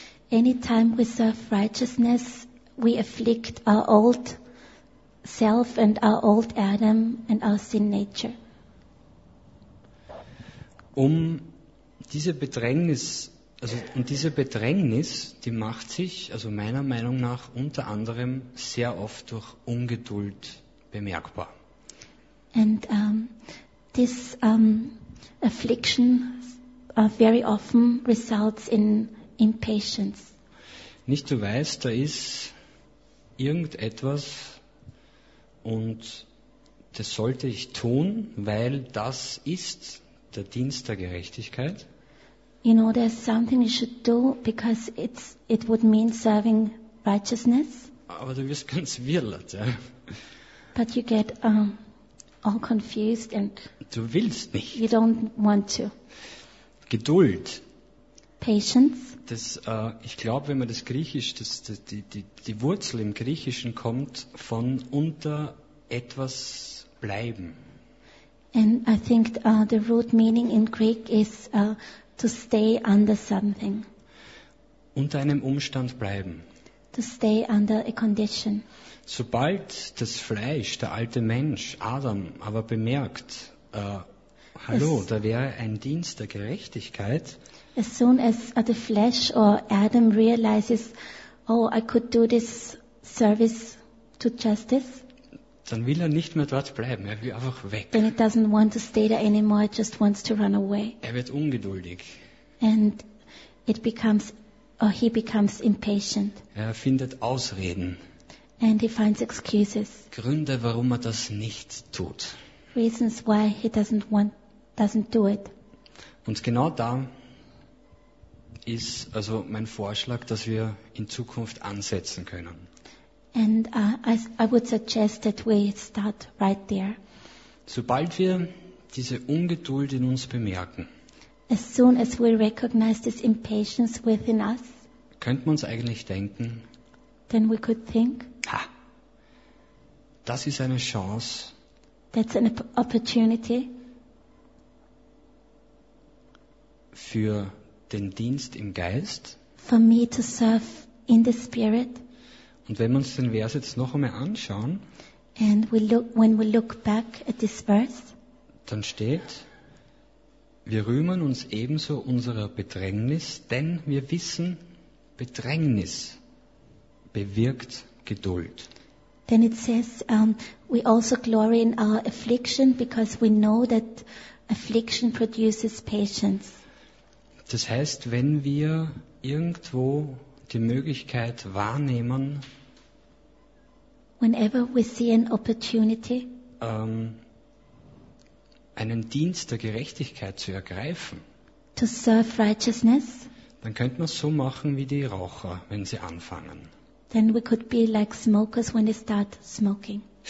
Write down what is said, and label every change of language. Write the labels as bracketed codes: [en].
[en] Anytime we serve righteousness, we afflict our old self and our old Adam and our sin nature. Um [de] diese Bedrängnis, also und diese Bedrängnis, die macht sich, also meiner Meinung nach, unter anderem sehr oft durch Ungeduld bemerkbar. [en] And this affliction very often results in impatience. [de] Nicht, du weißt, da ist irgendetwas und das sollte ich tun, weil das ist der Dienst der Gerechtigkeit. [en] You know, there's something you should do because it would mean serving righteousness. [de] Aber du wirst ganz wirrlert, ja. [en] But you get all confused and [de] du willst nicht. [en] You don't want to. [de] Geduld. [en] Patience. [de] Das, ich glaube, wenn man das Griechisch, die Wurzel im Griechischen kommt von unter etwas bleiben. [en] And I think the root meaning in Greek is to stay under something. [de] Unter einem Umstand bleiben. [en] To stay under a condition. [de] Sobald das Fleisch, der alte Mensch, Adam, aber bemerkt, hallo, da wäre ein Dienst der Gerechtigkeit. [en] As soon as the flesh or Adam realizes, oh, I could do this service to justice. [de] Dann will er nicht mehr dort bleiben, er will einfach weg. [en] Then he doesn't want to stay there anymore, just wants to run away. [de] Er wird ungeduldig. [en] And he becomes impatient. [de] Er findet Ausreden. [en] And he finds excuses. [de] Gründe, warum er das nicht tut. [en] Reasons why he doesn't do it. [de] Und genau da ist also mein Vorschlag, dass wir in Zukunft ansetzen können. [en] And I would suggest that we start right there. [de] Sobald wir diese Ungeduld in uns bemerken, [en] as soon as we recognize this impatience within us, [de] könnte man uns eigentlich denken, [en] then we could think, [de] ha, das ist eine Chance, [en] that's an opportunity, [de] für den Dienst im Geist, [en] for me to serve in the spirit. [de] Und wenn wir uns den Vers jetzt noch einmal anschauen, [en] and when we look back at this verse, [de] dann steht, wir rühmen uns ebenso unserer Bedrängnis, denn wir wissen, Bedrängnis bewirkt Geduld. [en] Then it says, we also glory in our affliction, because we know that affliction produces patience. [de] Das heißt, wenn wir irgendwo die Möglichkeit wahrnehmen, [en] whenever we see an opportunity, [de] einen Dienst der Gerechtigkeit zu ergreifen, [en] to serve righteousness, [de] dann könnte man es so machen wie die Raucher, wenn sie anfangen. [en] Then we could be like smokers when they start smoking.